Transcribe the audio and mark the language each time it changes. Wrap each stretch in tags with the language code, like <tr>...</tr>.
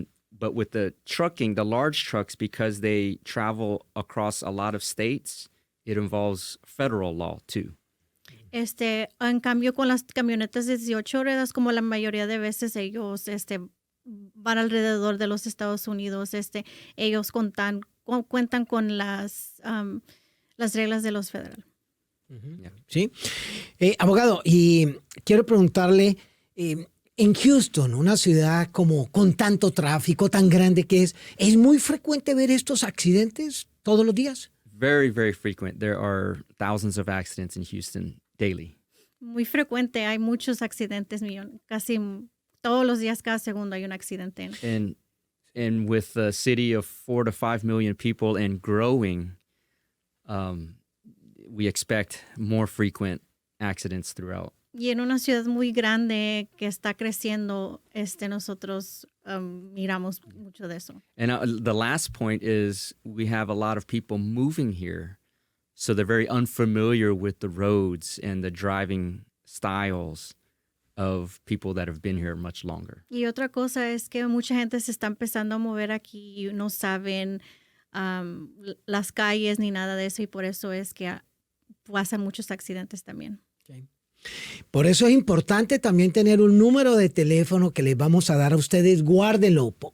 <en>But with the trucking, the large trucks, because they travel across a lot of states, it involves federal law too.</en> <es>En cambio, con las camionetas de 18 ruedas, como la mayoría de veces ellos van alrededor de los Estados Unidos, ellos cuentan con las reglas de los federales. Sí. Abogado, y quiero preguntarle, En Houston, una ciudad como con tanto tráfico, tan grande que ¿es muy frecuente ver estos accidentes todos los días?</es> <en>Very, very frequent. There are thousands of accidents in Houston daily.</en> <es>Muy frecuente, hay muchos accidentes, casi todos los días, cada segundo hay un accidente.</es> <en>And with a city of 4 to 5 million people and growing, we expect more frequent accidents throughout.</en> <es>Y en una ciudad muy grande que está creciendo, nosotros miramos mucho de eso.</es> <en>And the last point is we have a lot of people moving here, so they're very unfamiliar with the roads and the driving styles of people that have been here much longer.</en> <es>Y otra cosa es que mucha gente se está empezando a mover aquí y no saben las calles ni nada de eso, y por eso es que pasan muchos accidentes también.</es> <en>Okay.</en> <es>Por eso es importante también tener un número de teléfono que les vamos a dar a ustedes. Guárdenlo.</es>